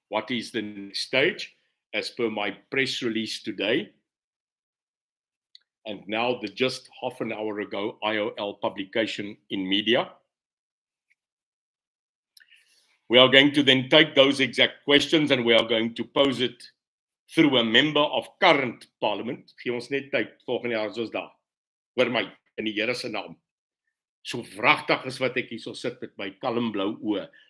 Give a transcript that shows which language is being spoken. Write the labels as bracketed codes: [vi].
[en] What is the next stage? As per my press release today, and now the just half an hour ago IOL publication in media, we are going to then take those exact questions and we are going to pose it through a member of current parliament. [af] Gee ons net tyd, volgende jaar is ons daar. Hoor my, in die Here se naam. So wragtig is wat ek hier so sit met my kalm blou oë.